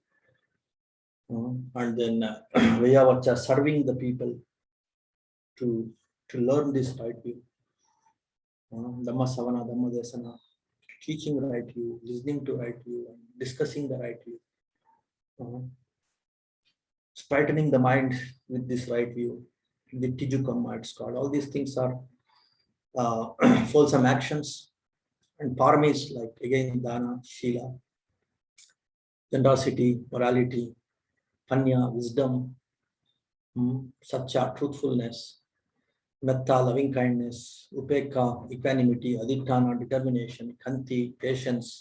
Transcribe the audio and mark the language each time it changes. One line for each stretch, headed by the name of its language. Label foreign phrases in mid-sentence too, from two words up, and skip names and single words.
English: And then Vayavacha, serving the people to learn this right view.
Pali: Dhamma savana, Dhamma desana,
English: teaching the right view, listening to right view, and discussing the right view. Straightening the mind with this right view, the Tijukamma it's called. All these things are wholesome actions, and paramis like again
Pali: dana, shila,
English: generosity, morality, panya, wisdom, satya, truthfulness, metta, loving kindness, upekha, equanimity, adhitthana, determination, khanti, patience.